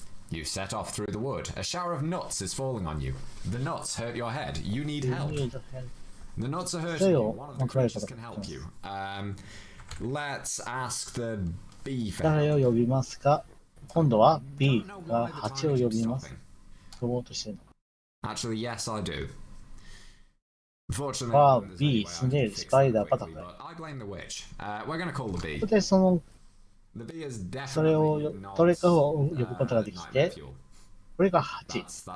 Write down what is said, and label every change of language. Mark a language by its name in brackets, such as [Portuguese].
[English] You set off through the wood. A shower of nuts is falling on you. The nuts hurt your head. You need help. The nuts are hurting you. One of the creatures can help you. Let's ask the bee for help. [Japanese] 誰を呼びますか？今度は B が蜂を呼びます。呼ぼうとしてるの。 [English] Actually, yes, I do. Fortunately, B, snail, spider, butterfly. I blame the witch. We're gonna call the bee. [Japanese] で、それをどれかを呼ぶことができて、これが8。